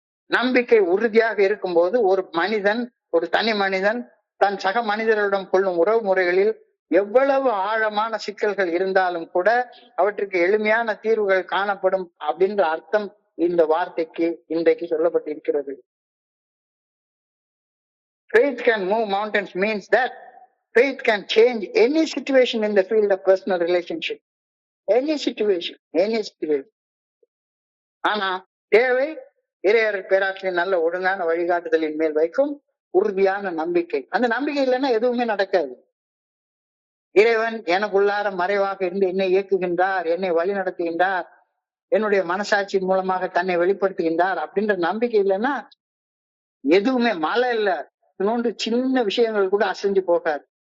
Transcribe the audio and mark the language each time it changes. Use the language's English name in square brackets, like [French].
[Tamil] நம்பிக்கை உறுதியாக இருக்கும்போது ஒரு மனிதன், ஒரு தனி மனிதன் தன் சக மனிதர்களிடம் கொள்ளும் உறவு முறைகளில் எவ்வளவு ஆழமான சிக்கல்கள் இருந்தாலும் கூட அவற்றுக்கு எளிமையான தீர்வுகள் காணப்படும் அப்படின்ற அர்த்தம் இந்த வார்த்தைக்கு இன்றைக்கு சொல்லப்பட்டிருக்கிறது. [English] Faith can move mountains means that faith can change any situation in the field of personal relationship. Any situation. [Tamil] ஆனா தேவை இறையர் பேராற்றின் நல்ல ஒழுங்கான வழிகாட்டுதலின் மேல் வைக்கும் உறுதியான நம்பிக்கை. அந்த நம்பிக்கை இல்லைன்னா எதுவுமே நடக்காது. இறைவன் எனக்குள்ளார மறைவாக இருந்து என்னை இயக்குகின்றார், என்னை வழி நடத்துகின்றார், என்னுடைய மனசாட்சியின் மூலமாக தன்னை வெளிப்படுத்துகின்றார் அப்படின்ற நம்பிக்கை இல்லைன்னா எதுவுமே, மழை இல்ல, இன்னொன்று சின்ன விஷயங்கள் கூட அசைஞ்சு போகாது.